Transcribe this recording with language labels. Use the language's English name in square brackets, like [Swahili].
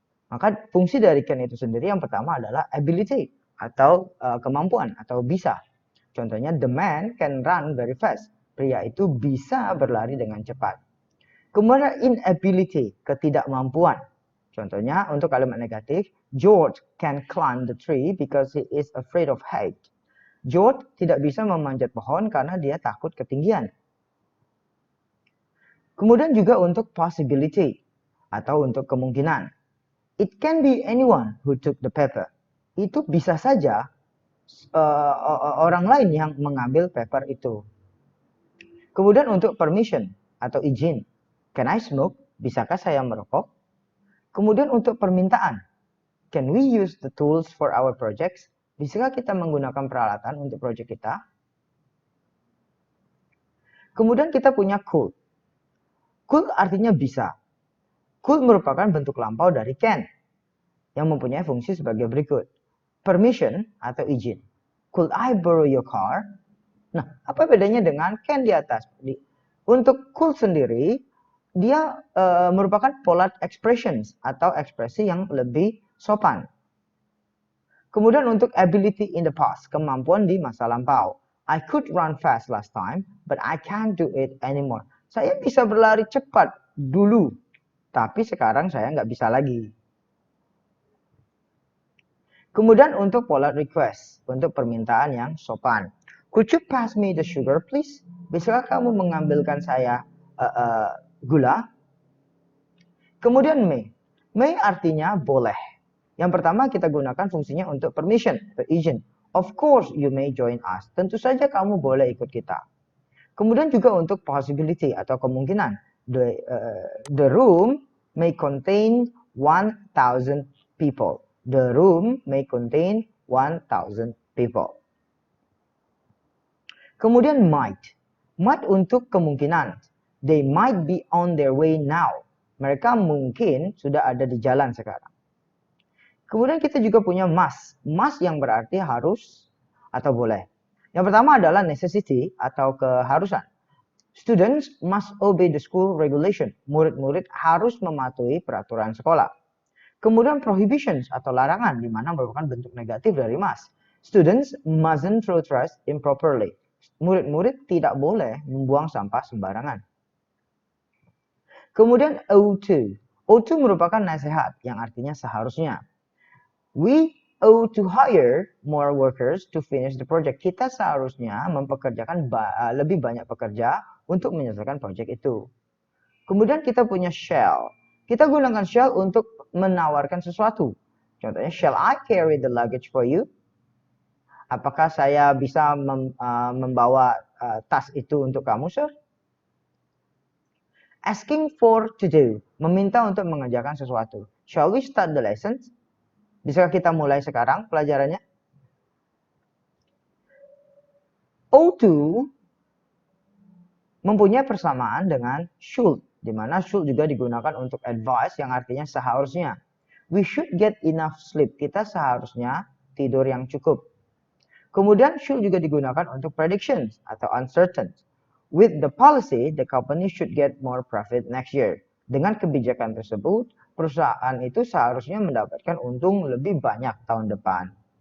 [Indonesian] Maka fungsi dari can itu sendiri yang pertama adalah ability atau kemampuan atau bisa. [English] Contohnya the man can run very fast. [Indonesian] Pria itu bisa berlari dengan cepat. Kemudian inability, ketidakmampuan. Contohnya untuk kalimat negatif, [English] George can climb the tree because he is afraid of height. [Indonesian] George tidak bisa memanjat pohon karena dia takut ketinggian. Kemudian juga untuk possibility atau untuk kemungkinan. [English] It can be anyone who took the paper. [Indonesian] Itu bisa saja orang lain yang mengambil paper itu. Kemudian untuk permission atau izin. [English] Can I smoke? [Indonesian] Bisakah saya merokok? Kemudian untuk permintaan. [English] Can we use the tools for our projects? [Indonesian] Bisakah kita menggunakan peralatan untuk proyek kita? Kemudian kita punya could. Could artinya bisa. Could merupakan bentuk lampau dari can yang mempunyai fungsi sebagai berikut. [English] Permission [Indonesian] atau izin. [English] Could I borrow your car? [Indonesian] Nah, apa bedanya dengan can di atas? Untuk could sendiri, dia merupakan [English] polite expressions [Indonesian] atau ekspresi yang lebih sopan. Kemudian untuk [English] ability in the past, [Indonesian] kemampuan di masa lampau. [English] I could run fast last time, but I can't do it anymore. [Indonesian] Saya bisa berlari cepat dulu, tapi sekarang saya nggak bisa lagi. Kemudian untuk [English] polite request, [Indonesian] untuk permintaan yang sopan. [English] Could you pass me the sugar please? [Indonesian] Bisakah kamu mengambilkan saya gula? Kemudian may. May artinya boleh. Yang pertama kita gunakan fungsinya untuk permission, izin. [English] Of course you may join us. [Indonesian] Tentu saja kamu boleh ikut kita. Kemudian juga untuk possibility atau kemungkinan. [English] The room may contain 1,000 people. The room may contain 1,000 people. [Indonesian] Kemudian might. Might untuk kemungkinan. [English] They might be on their way now. [Indonesian] Mereka mungkin sudah ada di jalan sekarang. Kemudian kita juga punya must. Must yang berarti harus atau boleh. Yang pertama adalah necessity atau keharusan. [English] Students must obey the school regulation. [Indonesian] Murid-murid harus mematuhi peraturan sekolah. Kemudian prohibitions atau larangan, di mana merupakan bentuk negatif dari must. [English] Students mustn't throw trash improperly. [Indonesian] Murid-murid tidak boleh membuang sampah sembarangan. Kemudian ought to. Ought to merupakan nasihat yang artinya seharusnya. [English] We ought to hire more workers to finish the project. [Indonesian] Kita seharusnya mempekerjakan lebih banyak pekerja untuk menyelesaikan proyek itu. Kemudian kita punya shall. Kita gunakan shall untuk menawarkan sesuatu. [English] Contohnya, shall I carry the luggage for you? [Indonesian] Apakah saya bisa membawa tas itu untuk kamu, sir? [English] Asking for to do, [Indonesian] meminta untuk mengerjakan sesuatu. [English] Shall we start the lessons? [Indonesian] Bisakah kita mulai sekarang pelajarannya? Ought to mempunyai persamaan dengan should, di mana should juga digunakan untuk advice yang artinya seharusnya. [English] We should get enough sleep. [Indonesian] Kita seharusnya tidur yang cukup. Kemudian should juga digunakan untuk predictions atau uncertain. [English] With the policy, the company should get more profit next year. [Indonesian] Dengan kebijakan tersebut, perusahaan itu seharusnya mendapatkan untung lebih banyak tahun depan.